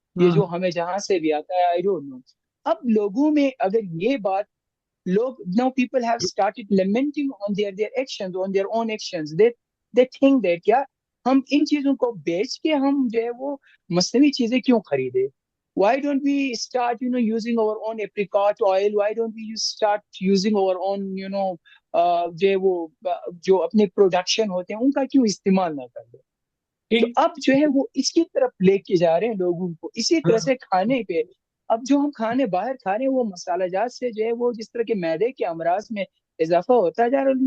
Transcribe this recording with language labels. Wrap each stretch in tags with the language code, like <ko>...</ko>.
<hi>ये जो हमें जहां से भी आता है,</hi> <en>I don't know.</en> <hi>अब लोगों में अगर ये बात, लोग</hi> <en>Now people have started lamenting on their actions, on their own actions. They think that</en> <hi>क्या हम इन चीजों को बेच के हम जो है वो मसनवी चीजें क्यों खरीदे?</hi> <en>why don't we start using our own apricot oil? Why don't we start using our own</en> <hi>जो है वो जो अपने प्रोडक्शन होते हैं उनका क्यों इस्तेमाल ना कर ले? तो ठीक। अब जो है वो इसकी तरफ लेके जा रहे हैं लोगों को। इसी तरह से खाने पे, अब जो हम खाने बाहर खा रहे हैं वो मसाला जात से जो है वो जिस तरह के मैदे के अमराज में इजाफा होता जा रहा है।</hi>